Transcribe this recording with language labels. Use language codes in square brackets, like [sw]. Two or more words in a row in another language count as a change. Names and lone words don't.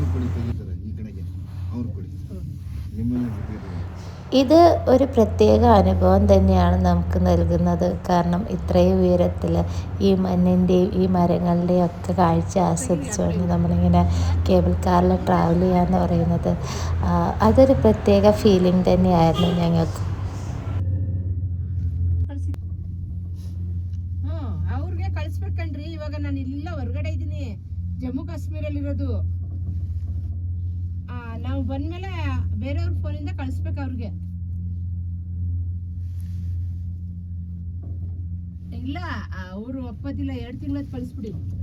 [ml] ഇത് ഒരു പ്രത്യേക അനുഭവം തന്നെയാണ് നമുക്ക് നൽകുന്നത്. കാരണം ഇത്രയും ഉയരത്തിൽ ഈ മണ്ണിൻ്റെയും ഈ മരങ്ങളുടെയും ഒക്കെ കാഴ്ച ആസ്വദിച്ചുകൊണ്ട് നമ്മളിങ്ങനെ [en] cable caril travel [ml] ചെയ്യാന്ന് പറയുന്നത് അതൊരു പ്രത്യേക ഫീലിംഗ് തന്നെയായിരുന്നു ഞങ്ങൾക്ക്. [kn] ಅವ್ರಿಗೆ ಕಳಿಸ್ಬೇಕಣ್ರಿ. ಇವಾಗ ನಾನು ಇಲ್ಲ ಹೊರಗಡೆ ಇದ್ದೀನಿ, ಜಮ್ಮು ಕಾಶ್ಮೀರಲ್ಲಿರೋದು. ನಾವು ಬಂದ್ಮೇಲೆ ಬೇರೆಯವ್ರ ಫೋನಿಂದ ಕಳಿಸ್ಬೇಕು ಅವ್ರಿಗೆ. ಇಲ್ಲ ಅವರು ಒಪ್ಪದಿಲ್ಲ, 2 ತಿಂಗಳದ್ ಕಳಿಸ್ಬಿಡಿ.